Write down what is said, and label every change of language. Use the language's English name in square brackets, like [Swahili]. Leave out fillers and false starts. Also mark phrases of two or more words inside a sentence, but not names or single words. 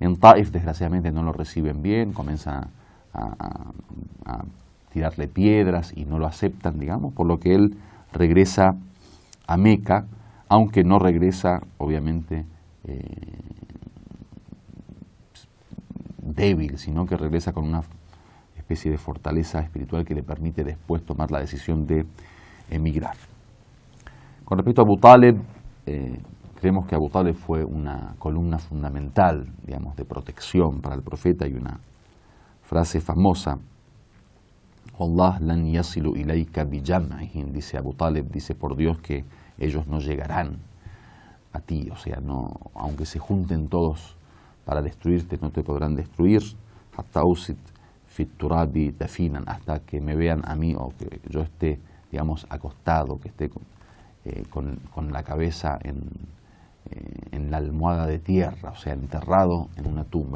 [Spanish] En Taif, desgraciadamente, no lo reciben bien, comienzan a tirarle piedras y no lo aceptan, digamos, por lo que él regresa a Meca, aunque no regresa, obviamente, débil, sino que regresa con una especie de fortaleza espiritual que le permite después tomar la decisión de emigrar. Con respecto a Abu Talib, creemos que Abu Talib fue una columna fundamental, digamos, de protección para el profeta. Hay una frase famosa: [Arabic] الله لن يصلوا إليك بجمعهم, [Spanish] dice Abu Talib, dice por Dios que ellos no llegarán a ti, o sea, no, aunque se junten todos para destruirte, no te podrán destruir, [Arabic] حتى أوسد في التراب دفينا, [Spanish] hasta que me vean a mí o que yo esté, digamos, acostado, que esté con la cabeza en la almohada de tierra, o sea, enterrado en una tumba.